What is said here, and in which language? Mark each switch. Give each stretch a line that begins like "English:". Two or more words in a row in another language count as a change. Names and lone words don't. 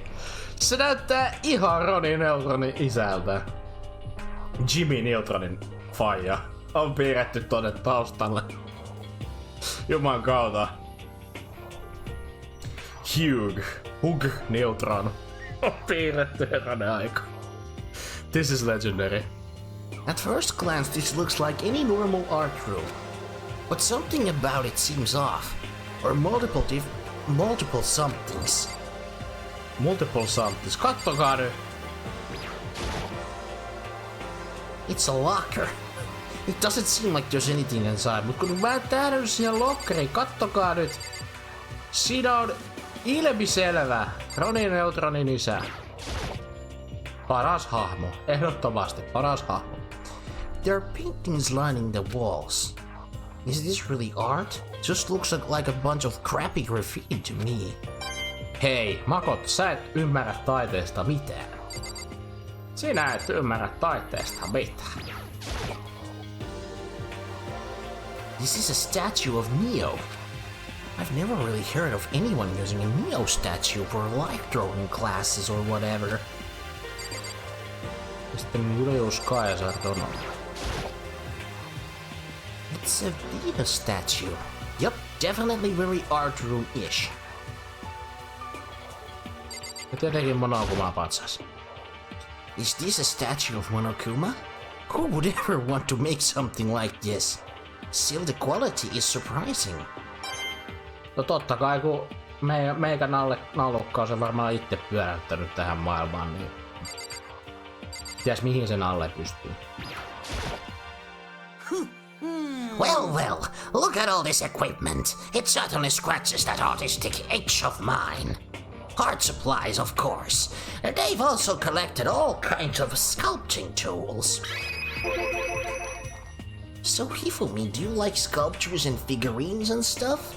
Finnish: Se näyttää ihan Roni Neutronin isältä. Jimmy Neutronin faija on piirretty tonne taustalle. Juman kautta. Hugh Neutron on piirretty herranen aika.
English: This is legendary. At first glance, this looks like any normal art room. But something about it seems off. Or multiple somethings. Multiple somethings.
Finnish: Kattokaa nyt.
English: It's a locker. It doesn't seem like there's anything inside.
Finnish: Mut kun mä tähdyn siihen lokkeriin, kattokaa nyt. Siinä on ilmiselvä Roni Neutronin isä. Paras hahmo. Ehdottomasti paras hahmo.
English: There are paintings lining the walls. Is this really art? Just looks like a bunch of crappy graffiti to me.
Finnish: Hei, Makot, sä et ymmärrä taiteesta mitään. Sinä et ymmärrä taiteesta mitään.
English: This is a statue of Neo. I've never really heard of anyone using a Neo statue for life-drawing classes or whatever.
Finnish: Sitten Julius Caesar Donald.
English: It's a Venus statue. Yup, definitely very art room-ish.
Finnish: Ja tietenkin Monokuma patsas.
English: Is this a statue of Monokuma? Who would ever want to make something like this? Still, the quality is surprising.
Finnish: No totta kai, kun meikän nallukka on se varmaan itse pyöräyttänyt tähän maailmaan, niin ties mihin sen alle pystyy.
English: Well, look at all this equipment. It certainly scratches that artistic itch of mine. Art supplies, of course. They've also collected all kinds of sculpting tools. So, Hifumi, do you like sculptures and figurines and stuff?